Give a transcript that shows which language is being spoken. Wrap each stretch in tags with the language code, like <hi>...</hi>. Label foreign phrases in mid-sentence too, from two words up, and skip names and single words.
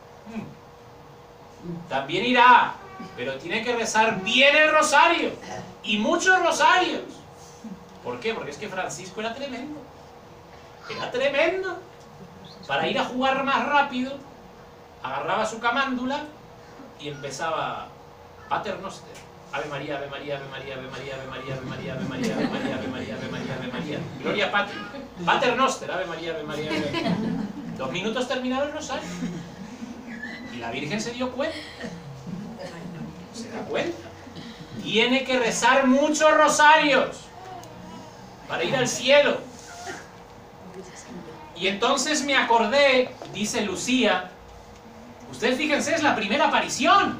<es>También irá, pero tiene que rezar bien el rosario. Y muchos rosarios. ¿Por qué? Porque es que Francisco era tremendo. Era tremendo. Para ir a jugar más rápido, agarraba su camándula y empezaba</es> <la>Pater Noster. Ave María, Ave María, Ave María, Ave María, Ave María, Ave María, Ave María, Ave María, Ave María, Ave María, Ave María. Gloria Patri. Pater Noster, Ave María, Ave María, Ave María.</la> <es>2 minutos terminaba el rosario. Y la Virgen se dio cuenta. Se da cuenta. Tiene que rezar muchos rosarios para ir al cielo. Y entonces me acordé, dice Lucía, ustedes fíjense, es la primera aparición.</es>